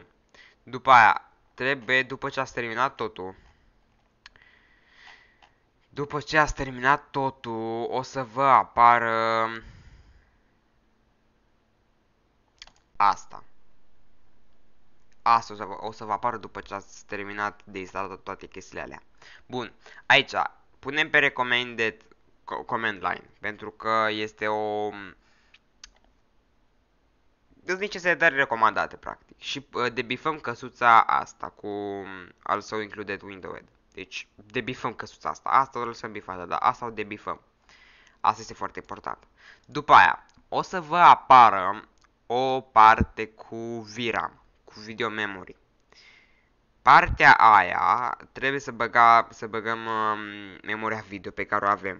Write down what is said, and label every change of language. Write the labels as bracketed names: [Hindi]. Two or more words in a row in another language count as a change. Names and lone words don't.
[Romanian] După aia, după ce ați terminat totul, o să vă apară asta. Asta o să vă apară după ce ați terminat de instalat toate chestiile alea. Bun. Aici, punem pe [English] recommended command line, [Romanian] pentru că este sunt niște setări recomandate, practic. Și debifăm căsuța asta cu [English] also included window. [Romanian] Deci, debifăm căsuța asta. Asta o lăsăm bifată, dar asta o debifăm. Asta este foarte important. După aia, o să vă apară o parte cu VRAM, cu [English] video memory. [Romanian] Partea aia trebuie să băgăm memoria video pe care o avem.